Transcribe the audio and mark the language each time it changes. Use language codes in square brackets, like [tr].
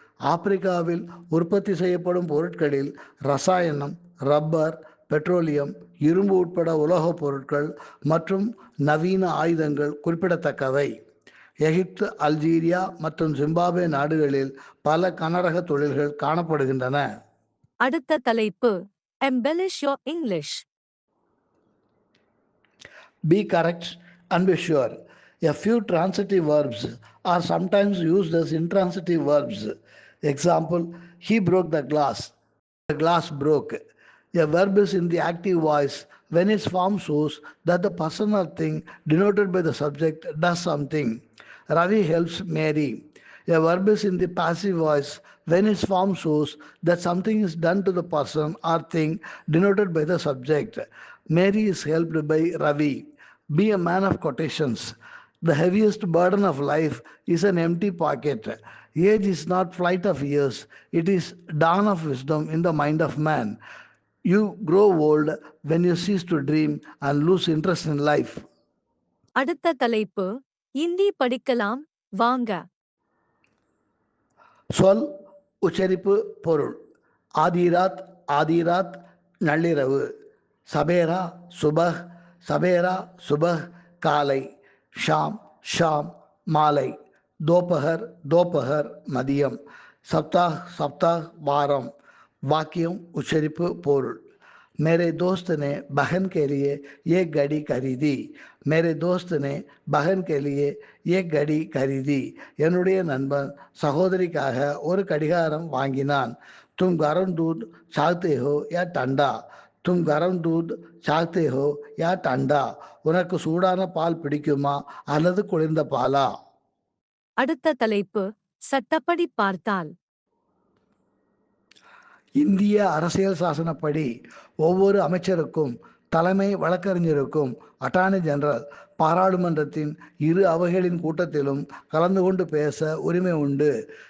[ta] ஆப்பிரிக்காவில் உற்பத்தி செய்யப்படும் பொருட்களில் ரசாயனம், ரப்பர், பெட்ரோலியம், இரும்பு உட்பட உலோகப் பொருட்கள் மற்றும் நவீன ஆயுதங்கள் குறிப்பிடத்தக்கவை. எகிப்து, அல்ஜீரியா மற்றும் ஜிம்பாப்வே நாடுகளில் பல கனரக தொழில்கள் காணப்படுகின்றன. அடுத்த தலைப்பு [en] embellish your English. Be correct and be sure. A few transitive verbs are sometimes used as intransitive verbs. Example, he broke the glass. The glass broke. A verb is in the active voice when its form shows that the person or thing denoted by the subject does something. Ravi helps Mary. A verb is in the passive voice when its form shows that something is done to the person or thing denoted by the subject. Mary is helped by Ravi. Be a man of quotations. The heaviest burden of life is an empty pocket. Age is not flight of years, it is dawn of wisdom in the mind of man. You grow old when you cease to dream and lose interest in life. [ta] அடுத்த தலைப்பு இந்தி படிக்கலாம் வாங்க. சொல், உச்சரிப்பு, பொருள். ஆதிராத் ஆதிராத் நள்ளிரவு. சபேரா சுபஹ் சபேரா சுபஹ் காலை. ஷாம் ஷாம் மாலை. தோபகர் தோபகர் மதியம். சப்தாஹ் சப்தாஹ் வாரம். வாக்கியம், உச்சரிப்பு, பொருள். [hi] मेरे दोस्त ने बहन के लिए एक घड़ी खरीदी. मेरे दोस्त ने बहन के लिए एक घड़ी खरीदी. [ta] என்னுடைய நண்பன் சகோதரிக்காக ஒரு கடிகாரம் வாங்கினான். [hi] तुम गरम दूध चाहते हो या ठंडा? तुम गरम दूध चाहते हो या ठंडा? [ta] உனக்கு சூடான பால் பிடிக்குமா அல்லது குளிர்ந்த பாலா? அடுத்த தலைப்பு சட்டப்படி பார்த்தால். இந்திய அரசியல் சாசனப்படி ஒவ்வொரு அமைச்சருக்கும் தலைமை வழக்கறிஞருக்கும் அட்டார்னி ஜெனரல் பாராளுமன்றத்தின் இரு அவைகளின் கூட்டத்திலும் கலந்து கொண்டு பேச உரிமை உண்டு.